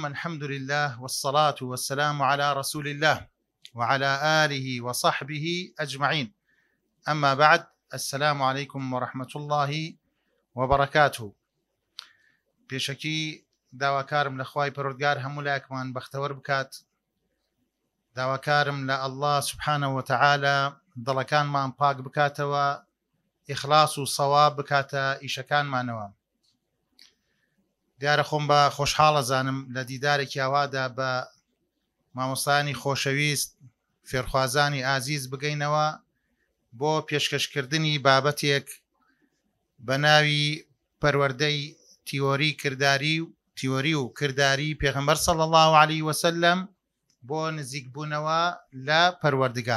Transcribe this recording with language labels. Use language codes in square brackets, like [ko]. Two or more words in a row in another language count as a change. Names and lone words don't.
[ar] الحمد لله والصلاة والسلام على رسول الله وعلى آله وصحبه أجمعين. أما بعد، السلام عليكم ورحمة الله وبركاته. [ckb] پێشەکی داواکارم لە خوای پەروەردگار هەموو لایەکمان بەختەوەر بکات. داواکارم لە الله [ar] سبحانه وتعالى [ckb] دڵەکانمان پاک بکاتەوە، ئیخلاص و سەواب بکاتە ئیشەکانمانەوە. دیارە خۆم بە خۆشحاڵە زانم لە دیدارێکی ئاوادا بە مامۆستایانی خۆشەویست، فێرخوازانی ئازیز بگەینەوە بۆ پێشکەشکردنی بابەتێک بە ناوی پەروەردەی تیۆری و کردداری پێغەمبەر [ar] صلی الله عليه وسلم [ckb] بۆ نزیکبوونەوە لە پەروەردگار.